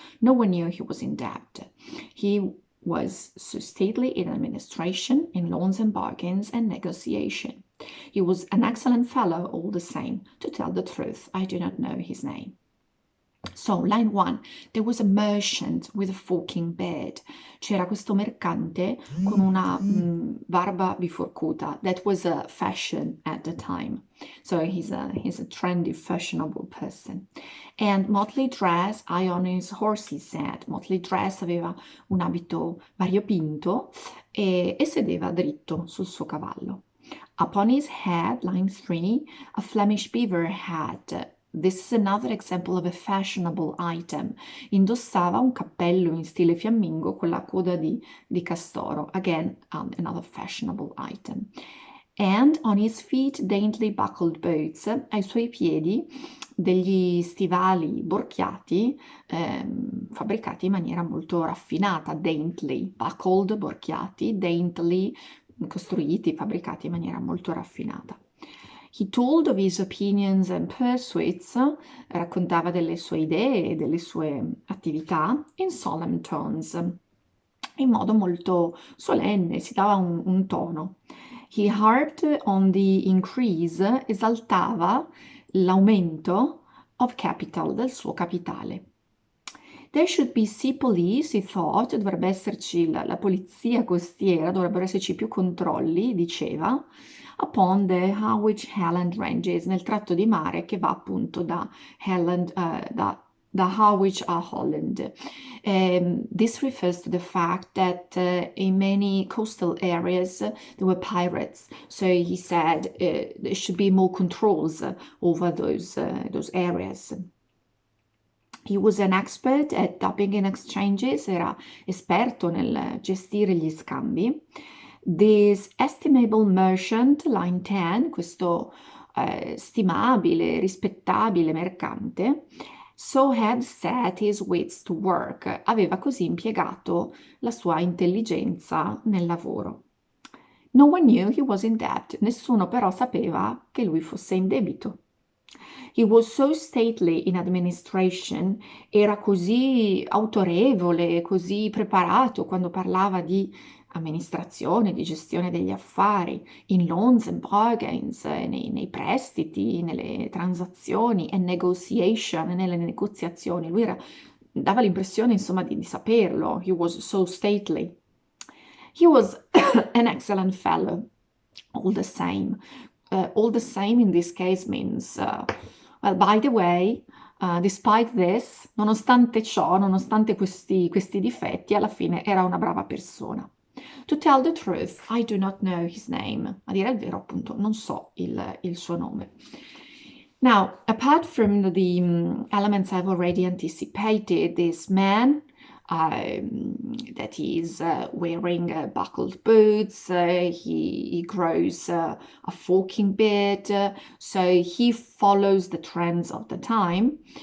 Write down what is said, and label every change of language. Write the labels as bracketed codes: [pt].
[en] No one knew he was in debt. He was so stately in administration, in loans and bargains and negotiation. He was an excellent fellow all the same. To tell the truth, I do not know his name. So, line 1, there was a merchant with a forking beard. [it] C'era questo mercante con una barba biforcuta. [en] That was a fashion at the time. So he's a trendy, fashionable person. And motley dress, high on his horse, he said. Motley dress [it] aveva un abito variopinto e sedeva dritto sul suo cavallo. [en] Upon his head, line 3, a Flemish beaver hat. This is another example of a fashionable item. [it] Indossava un cappello in stile fiammingo con la coda di castoro. [en] Again, another fashionable item. And on his feet, daintily buckled boots. [it] Ai suoi piedi degli stivali borchiati, fabbricati in maniera molto raffinata. Daintily, buckled, borchiati, daintily, costruiti, fabbricati in maniera molto raffinata. [en] He told of his opinions and pursuits, [it] raccontava delle sue idee e delle sue attività [en] in solemn tones, [it] in modo molto solenne, si dava un tono. [en] He harped on the increase, [it] esaltava l'aumento [en] of capital, [it] del suo capitale. [en] There should be sea police, he thought, [it] dovrebbe esserci la polizia costiera, dovrebbero esserci più controlli, diceva, [en] upon the Harwich Highland ranges, [it] nel tratto di mare che va appunto da Highland, da Harwich a Holland. [en] This refers to the fact that in many coastal areas there were pirates. So he said there should be more controls over those areas. He was an expert at dubbing in exchanges, [it] era esperto nel gestire gli scambi. [en] This estimable merchant, line 10, [it] questo stimabile, rispettabile mercante, [en] so had set his wits to work, [it] aveva così impiegato la sua intelligenza nel lavoro. [en] No one knew he was in debt, [it] nessuno però sapeva che lui fosse in debito. [en] He was so stately in administration, [it] era così autorevole, così preparato quando parlava di amministrazione, di gestione degli affari, [en] in loans and bargains, [it] nei prestiti, nelle transazioni, [en] and negotiation, [it] nelle negoziazioni. Lui dava l'impressione, insomma, di saperlo. [en] He was so stately. He was an excellent fellow, all the same. All the same in this case means, well, by the way, despite this, [it] nonostante ciò, nonostante questi difetti, alla fine era una brava persona. [en] To tell the truth, I do not know his name. [it] A dire il vero, appunto, non so il suo nome. [en] Now, apart from the elements I've already anticipated, this man, that he is wearing buckled boots, he grows a forking beard, so he follows the trends of the time.